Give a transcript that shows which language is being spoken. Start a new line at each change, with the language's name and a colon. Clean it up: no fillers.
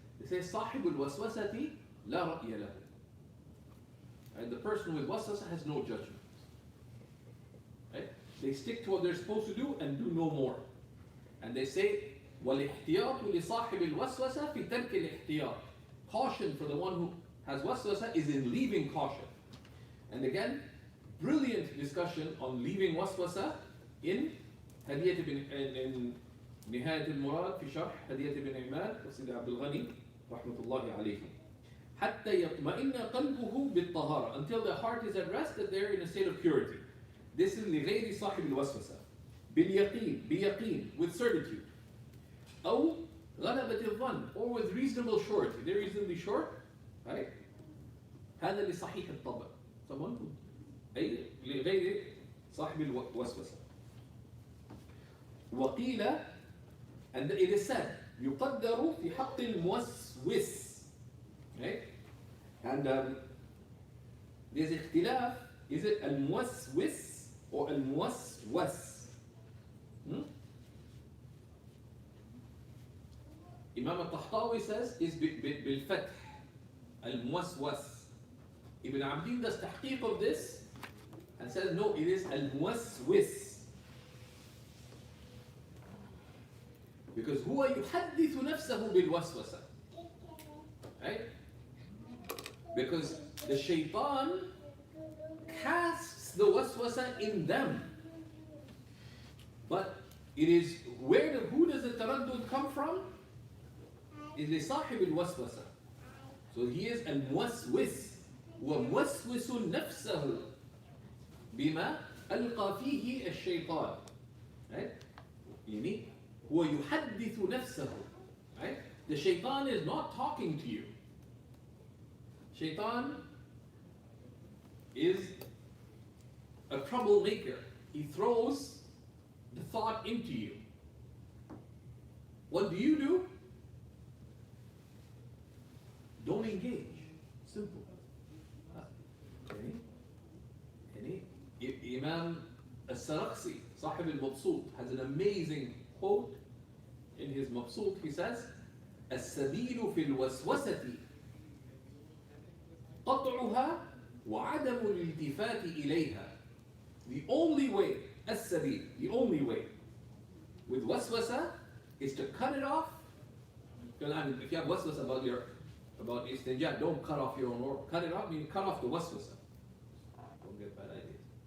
English: It says,
Arabic: صاحب الوسوسة لا رأي له.
English: And the person with waswasa has no judgment. Right? They stick to what they're supposed to do and do no more. And they say,
Arabic: والاحتياط لصاحب الوسوسة في ترك الاحتياط.
English: Caution for the one who has waswasa is in leaving caution. And again, brilliant discussion on leaving waswasa in in
Arabic: نهاية المراد في شرح هدية بن عماد وسيد عبد الغني رحمة الله عليهم. حتى يطمئن قلبه بالطهارة,
English: until the heart is at rest, that they're in a state of purity. This is
Arabic: لغير صاحب الوسوسة. بيقين,
English: with certitude.
Arabic: أو غلبة الظن,
English: or with reasonable surety. They're reasonably sure, right?
Arabic: هذا لصحيح الطبع.
English: Someone
Arabic: أي لغير صاحب الوسوسة. وقيل,
English: and it is said,
Arabic: يقدر في حق الموسوس.
English: Okay? And there's اختلاف, is it الموسوس or الموسوس? Imam al-Tahtawi says is بالفتح الموسوس. Ibn Abdin does tahqiq of this and says no, it is الموسوس. Because
Arabic: هو يحدث نفسه بالوسوسة.
English: Right? Because the shaitan casts the waswasa in them. But it is who does the taraddud come from?
Arabic: Is لصاحب الوسوسة.
English: So he is الموسوس.
Arabic: وموسوس نفسه بما ألقى فيه الشيطان. Right? يعني هو يحدث نفسه. Right?
English: The shaitan is not talking to you. Shaitan is a troublemaker. He throws the thought into you. What do? Don't engage. Simple. Okay. Imam al-Saraqsi, Sahib al-Mabsut, has an amazing quote in his Mabsut. He says,
Arabic: السبيل في الوسوسة قطعها وعدم الالتفات إليها.
English: The only way, السبيل, the only way with waswasa is to cut it off. Because I mean, if you have waswasa about istinja, don't cut off your own work. Cut it off, meaning cut off the waswasa. Don't get bad ideas.